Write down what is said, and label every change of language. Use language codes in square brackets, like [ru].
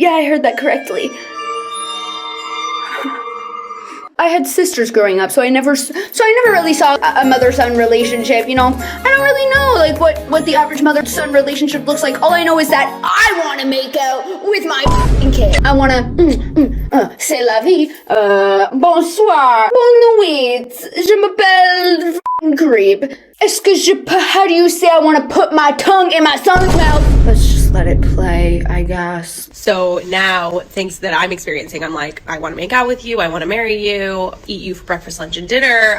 [en] Yeah, I heard that correctly. I had sisters growing up, so I never really saw a mother-son relationship, you know? I don't really know, like, what the average mother-son relationship looks like. All I know is that I want to make out with my f***ing kid. I want to, [fr] c'est la vie, bonsoir, bonne nuit, je m'appelle [en] f***ing creep. [fr] Est-ce que [en] how do you say I want to put my tongue in my son's mouth? Let's just let it play, I guess. So now things that I'm experiencing, I'm like, I want to make out with you. I want to marry you, eat you for breakfast, lunch, and dinner.